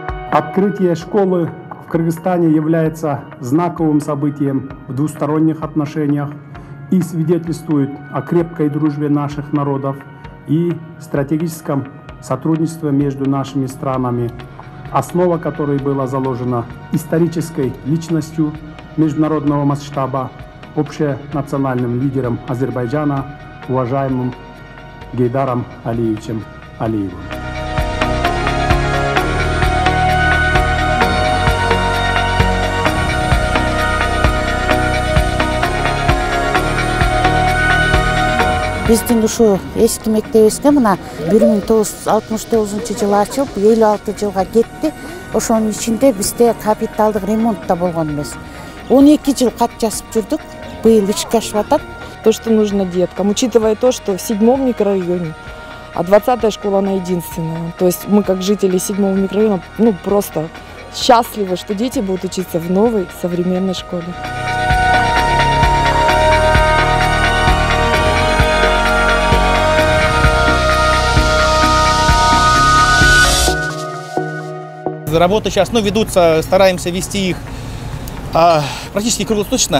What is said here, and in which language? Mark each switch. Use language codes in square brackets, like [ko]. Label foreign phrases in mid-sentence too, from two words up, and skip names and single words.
[ru] Открытие школы в Кыргызстане является знаковым событием в двусторонних отношениях и свидетельствует о крепкой дружбе наших народов и стратегическом сотрудничестве между нашими странами, основа которой была заложена исторической личностью международного масштаба, общенациональным лидером Азербайджана, уважаемым Гейдаром Алиевичем Алиевым. [ky] Биздин ушу эски мектебибизге мына 1969 жылы ачылып, 56 жылга кетти. Ошонун ичинде бизде капиталдык ремонт да болгон эмес. 12 жыл кат жазып жүрдүк. Быйыл ишке ашып атат. [ru] То, что нужно деткам, учитывая то, что в 7-м микрорайоне, а 20-я школа она единственная. То есть мы, как жители 7-го микрорайона, просто счастливы, что дети будут учиться в новой современной школе. Работы сейчас ведутся, стараемся вести их практически круглосуточно.